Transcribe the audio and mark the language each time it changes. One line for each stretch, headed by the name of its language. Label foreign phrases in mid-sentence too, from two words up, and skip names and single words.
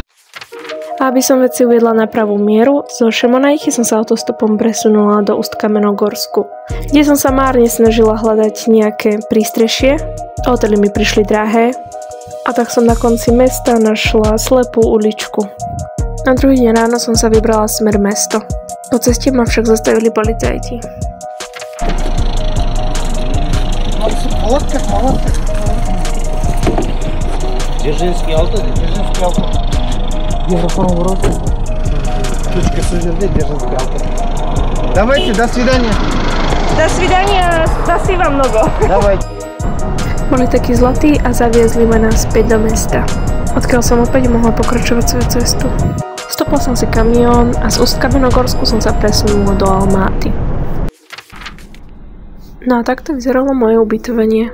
Slovak: Aby som veci uviedla na pravú mieru, zo Šemonajchy som sa autostopom presunula do Ust-Kamenogorsku, kde som sa márne snažila hľadať nejaké prístrešie. Hotely mi prišli drahé a tak som na konci mesta našla slepú uličku. Na druhý deň ráno som sa vybrala smer mesto. Po ceste ma však zastavili policajti.
Russian: Дзержинский авто. Еврофорум ворота. Ключка сужерды, Дзержинский авто. Давайте, до свидания. До свидания, спасибо много. Давайте.
Slovak: Boli takí zlatí a zaviezli ma naspäť do mesta, odkiaľ som opäť mohla pokračovať svoju cestu. Stopla som si kamión a z Ust-Kamenogorsku som sa presunula do Almaty. No a takto vyzeralo moje ubytovanie.